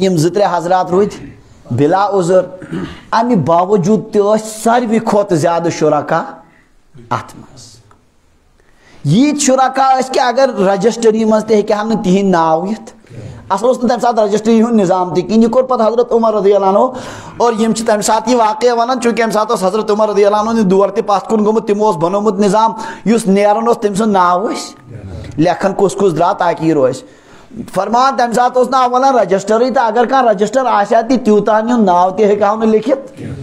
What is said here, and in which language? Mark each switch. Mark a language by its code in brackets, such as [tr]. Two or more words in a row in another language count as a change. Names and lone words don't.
[ks] یم 2-3 حضرات روٗدۍ بلا عذر امہ باوجود تہ ساروی کھۄتہٕ زیادٕ شرکا اتھ منٛز ییٖتۍ شرکا ٲسۍ کہ اگر رجسٹری منٛز تہِ ہیٚکہِ ہا نہٕ تِہنٛدۍ ناو یِتھ اصل اوس نہٕ تمہِ ساتہٕ رجسٹری ہُنٛد نظام تہِ کِہیٖنۍ یہِ کوٚر پتہٕ حضرت عمر [ar] رضی اللہ عنہ [ks] اور یم چھِ تمہِ ساتہٕ یہِ واقعہ ونان چوٗنٛکہِ امہِ ساتہٕ اوس حضرت عمر [ar] رضی اللہ عنہ [ks] ہُنٛد دور تہِ پتھ کُن گوٚمُت تِمو اوس بنومُت نظام یُس نیران اوس تٔمۍ سُنٛد ناو ٲسۍ لیکھان کُس کُس درٛاو تاکہِ یہِ روزِ فرمان تمہِ ساتہٕ اوس نہٕ اولن رجسٹرٕے تہٕ اگر کانٛہہ رجسٹر آسہِ ہا تہِ تیوٗتاہن ہُنٛد ناو تہِ ہیٚکہِ ہاو نہٕ لیکھِتھ